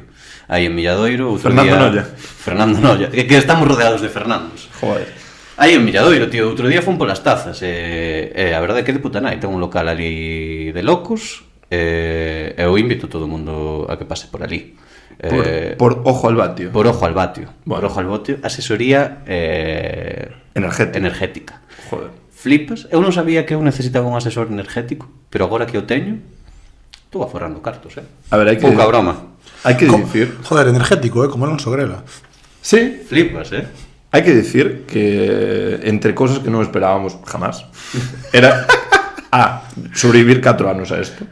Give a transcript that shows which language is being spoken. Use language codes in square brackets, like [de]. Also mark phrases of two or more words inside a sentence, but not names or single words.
[gl] Aí en Milladoiro, outro Fernando día... Nolla. Fernando Nolla. Que estamos rodeados de Fernandos. Joder. Aí en Milladoiro, tío, outro día fun polas tazas a verdade é que de puta nai, ten un local ali de locos e eu invito a todo o mundo a que pase por ali. Por ojo al vatio. Por ojo al vatio. Bueno. Por ojo al vatio, asesoría Energética. energética. Joder. Flipas, eu non sabía que eu necesitaba un asesor energético, pero agora que o teño, estou aforrando cartos, A ver, hai que... Pouca broma. Hai que dicir... Joder, energético, como Alonso Grela. Sí, Flipas, hai que dicir que entre cosas que non esperábamos jamás era sobrevivir 4 anos a isto.